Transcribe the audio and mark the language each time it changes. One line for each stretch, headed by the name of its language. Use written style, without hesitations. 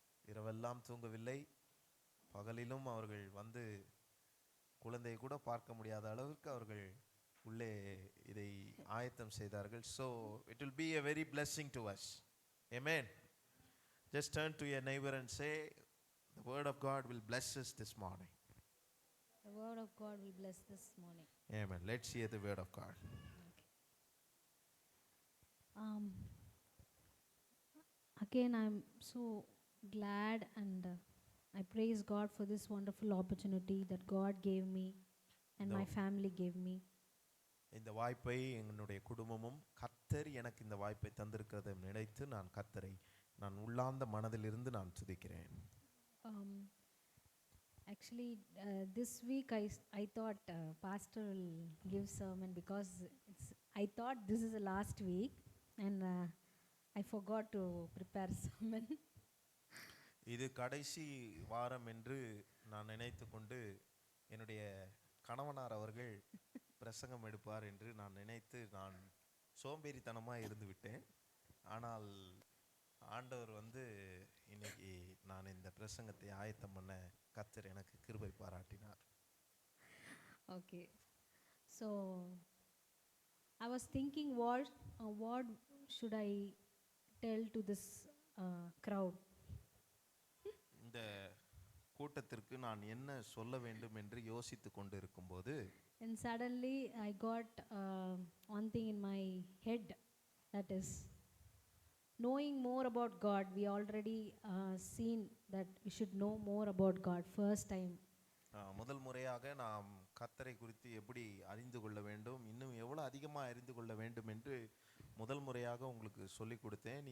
Tamil: இரவெல்லாம் தூங்கவில்லை. பகலிலும் அவர்கள் வந்து குழந்தையை கூட பார்க்க முடியாத அளவிற்கு அவர்கள் உள்ளே இதை ஆயத்தம் செய்தார்கள்.
English: So it will be a very blessing to us. Amen. Just turn to your neighbor and say, the word of God will bless us this morning. The word of God will bless this morning. Amen. Let's hear the word of God. Um, again, I'm so glad and I praise God for this wonderful opportunity that God gave me and
Tamil: இந்த
English: my family gave me.
Tamil: இந்த வாய்ப்பை என்னுடைய குடும்பமும் கர்த்தர் எனக்கு இந்த வாய்ப்பை தந்திருக்கிறதை நினைத்து நான் உள்ளார்ந்த மனதிலிருந்து நான் துதிக்கிறேன்.
English: Um, actually, this week I thought Pastor will give sermon because I thought this is the last week and I forgot to prepare sermon.
Tamil: இது கடைசி வாரம் என்று நான் நினைத்து கொண்டு என்னுடைய கணவனார் அவர்கள் பிரசங்கம் எடுப்பார் என்று நான் நினைத்து நான் சோம்பேறித்தனமாக இருந்து விட்டேன். ஆனால் ஆண்டவர் இன்னைக்கு நான் இந்த பிரசங்கத்தை ஆயத்தம் பண்ண கர்த்தர் எனக்கு கிருபை பாராட்டினார்.
English: Okay, so I was thinking what should I tell to this crowd.
Tamil: இந்த கூட்டத்திற்கு நான் என்ன சொல்ல வேண்டும் என்று யோசித்து கொண்டு இருக்கும்போது
English: And suddenly I got one thing in my head, that is knowing more about God. We already seen that we should know more about God first time.
Tamil: முதல் முறையாக நாம் கர்த்தரை குறித்து எப்படி அறிந்து கொள்ள வேண்டும், இன்னும் எவ்வளோ அதிகமாக அறிந்து கொள்ள வேண்டும் என்று முதல் முறையாக உங்களுக்கு சொல்லி கொடுத்தேன்.